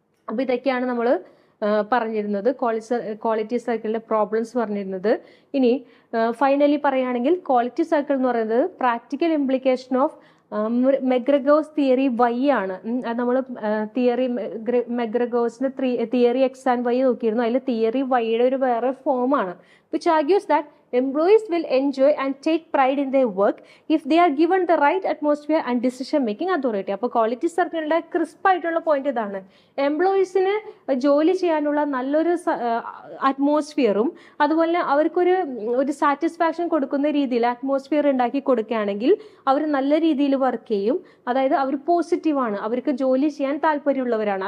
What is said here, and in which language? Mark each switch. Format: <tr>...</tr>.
<ml>അപ്പോൾ ഇതൊക്കെയാണ് നമ്മൾ പറഞ്ഞിരുന്നത് ക്വാളിറ്റി സർക്കിളിന്റെ പ്രോബ്ലംസ് പറഞ്ഞിരുന്നത്. ഇനി ഫൈനലി പറയുകയാണെങ്കിൽ ക്വാളിറ്റി സർക്കിൾ എന്ന് പറയുന്നത് practical implication of മെഗ്രഗോസ് theory Y ആണ്. നമ്മൾ theory മെഗ്രഗോസിന്റെ theory X and Y നോക്കിയിരുന്നു. അതിൽ തിയറി വൈയുടെ ഒരു വേറെ ഫോമാണ്.</ml> <en>which argues that employees will enjoy and take pride in their work if they are given the right atmosphere and decision making authority.</en> <ml>അപ്പോൾ quality സർക്കിളിന്റെ ക്രിസ്പ് ആയിട്ടുള്ള point ഇതാണ്. എംപ്ലോയീസിന് ജോലി ചെയ്യാനുള്ള നല്ലൊരു അറ്റ്മോസ്ഫിയറും അതുപോലെ അവർക്കൊരു സാറ്റിസ്ഫാക്ഷൻ കൊടുക്കുന്ന രീതിയിൽ അറ്റ്മോസ്ഫിയർ ഉണ്ടാക്കി കൊടുക്കുകയാണെങ്കിൽ അവർ നല്ല രീതിയിൽ വർക്ക് ചെയ്യും. അതായത് അവർ പോസിറ്റീവാണ്, അവർക്ക് ജോലി ചെയ്യാൻ താല്പര്യമുള്ളവരാണ്.</ml>